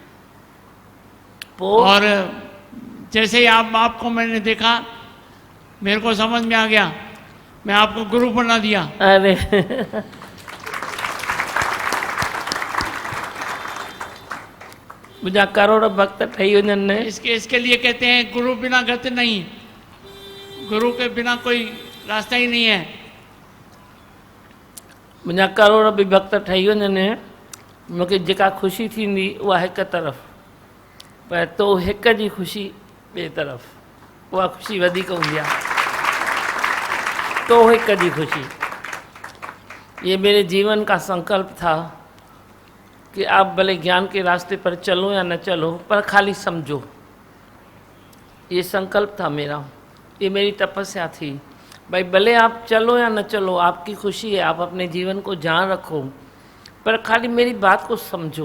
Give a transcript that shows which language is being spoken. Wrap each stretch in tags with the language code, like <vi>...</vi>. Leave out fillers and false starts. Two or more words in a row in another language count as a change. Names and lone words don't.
<hi>वो और जैसे ही आपको मैंने देखा, मेरे को समझ में आ गया, मैं आपको गुरु बना दिया।</hi> <sd>अरे मुझा करोड़ भक्त ठही वञनि।</sd> <hi>इसके लिए कहते हैं गुरु बिना गति नहीं, गुरु के बिना कोई रास्ता ही नहीं है।</hi> <sd>मुंहिंजा करोड़ बि भक्त ठही वञनि, मूंखे जेका ख़ुशी थींदी उहा हिकु तरफ़, पर तो हिक जी ख़ुशी ॿिए तरफ़, उहा ख़ुशी वधीक हूंदी आहे। तो हिक जी ख़ुशी।</sd> <hi>ये मेरे जीवन का संकल्प था कि आप भले ज्ञान के रास्ते पर चलो या न चलो, पर खाली समझो। ये संकल्प था मेरा, ये मेरी तपस्या थी। भाई भले आप चलो या न चलो, आपकी खुशी है, आप अपने जीवन को जहाँ रखो, पर खाली मेरी बात को समझो।</hi>